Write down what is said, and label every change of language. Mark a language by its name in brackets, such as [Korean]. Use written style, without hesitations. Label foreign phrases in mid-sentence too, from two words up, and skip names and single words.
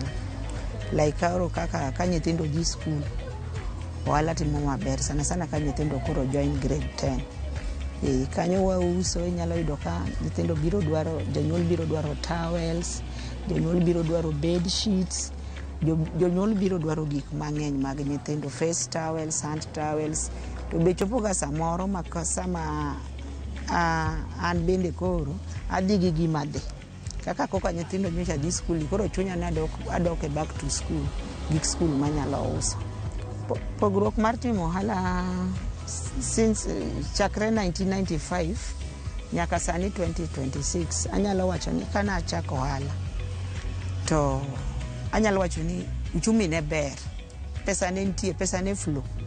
[Luo (Kenya and Tanzania)] Like kaka ka nyithindo dhi skul, ohala timo maber sana sana ka nyithindo koro [English] join grade 10. [Luo (Kenya and Tanzania)] Kanyo wauso, inyalo yudo ka nyithindo biro dwaro, jonyuol biro dwaro towels, jonyuol biro dwaro [English] bed sheets, [Luo (Kenya and Tanzania)] jonyuol biro dwaro gik mang'eny mag nyithindo, [English] face towels, hand towels. [Luo (Kenya and Tanzania)] To be chopo ga samoro sama an bende koro adhi gi gima dhi. Kaka koka nyithindo nyocha dhi skul, koro chunya ne adok e [English] back to school, [Luo (Kenya and Tanzania)] gik skul manyalo uso. Pogruok mar timo ohala since chakre 1995 nyaka sani 2026, anyalo wacho ni kana achako ohala to anyalo wacho ni uchumi ne ber, pesa ne nitie, pesa ne flow.